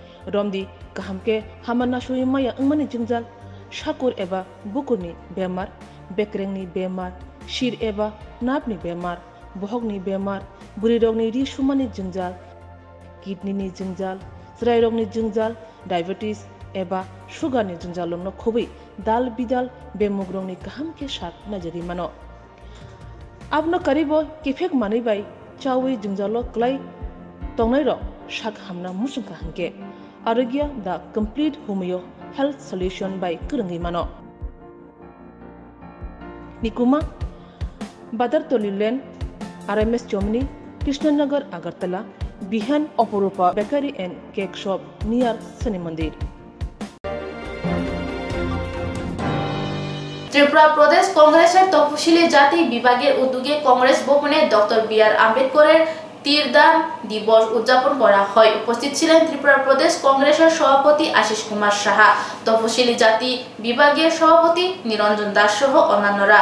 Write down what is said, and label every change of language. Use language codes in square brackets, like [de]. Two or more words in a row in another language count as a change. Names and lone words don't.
[brx] रमदी कहम के हामना सुई माया अंगमनि जिंगजाल शाकुर एबा बुकुरनि बेमार बेक्रेंनि बेमार शिर एबा नापनि बेमार बहगनि बेमार बुरि रोगनि रिसुमानि जिंजाल किडनीनि जिंजाल ज्राय रोगनि जिंजाल डायबिटीज एबा सुगारनि जिंजालनो खुबै दाल बिदाल बेमुग्रंनि कहम के साथ नजरी मानो आपनो करीबो किफेक मानै बाय चावै जिंजालो क्लाय तंनाय रो शाक हमना मुसुंका हंके आरोग्य द कंप्लीट होमियो हेल्थ सॉल्यूशन बाय करंगी मानो निकुमा बादर तोलिलेन आरएमएस चोमनी कृष्णनगर अगरतला बिहान अपरूपा बेकरी एंड केक शॉप नियर शनि मंदिर [bn] त्रिपुरा प्रदेश कांग्रेसের তফসিলি জাতি বিভাগের উদ্যোগে কংগ্রেস ভবনে ডক্টর বি.আর. আম্বেদকরের তীরদান দিবস উদযাপন করা হয়। উপস্থিত ছিলেন ত্রিপুরা প্রদেশ কংগ্রেসের সভাপতি আশিস কুমার সাহা, তফসিলি জাতি বিভাগের সভাপতি নিরঞ্জন দাস সহ অন্যান্যরা।